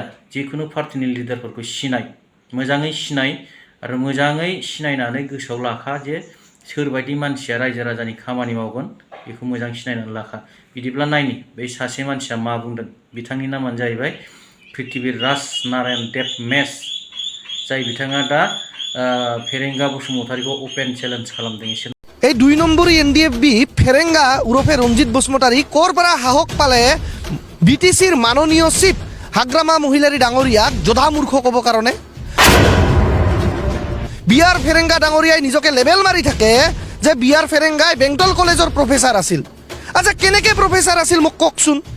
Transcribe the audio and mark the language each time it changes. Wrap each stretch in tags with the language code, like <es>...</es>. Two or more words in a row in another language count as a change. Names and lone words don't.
<brx>जिखुनु पार्टिनि लिडारफोरखौ सिनाय मोजाङै सिनाय आरो मोजाङै सिनायनानै गोसोआव लाखा जे सोरबायदि मानसिया रायजो राजानि खामानि मावगोन बेखौ मोजां सिनायनानै लाखा बिदिब्ला नायनि बै सासे मानसिया मा बुंदों बिथांनि नामानो जाहैबाय पृथ्वी राज नारायण देब मेस जाय बिथाङा दा फेरेंगा बसुमतारीखौ</brx> <en>open challenge</en> <brx>खालामदों एसे</brx> <as>এই 2 নম্বরী এনডিএফবি ফেরেঙ্গা উরফে রঞ্জিত বসুমতাৰী কৰপৰা সাহস পালে বিটিসিৰ মাননীয় চিফ হাগ্ৰামা মহিলাৰী ডাঙৰীয়াক যোধা মূৰ্খ ক'ব কাৰণে বিআৰ ফেৰেঙ্গা ডাঙৰীয়াই নিজকে লেবেল মাৰি থাকে যে বিআৰ ফেৰেঙ্গাই বেংটল কলেজৰ প্ৰফেচাৰ আছিল আচ্ছা কেনেকৈ প্ৰফেচাৰ আছিল মোক কওকচোন</as>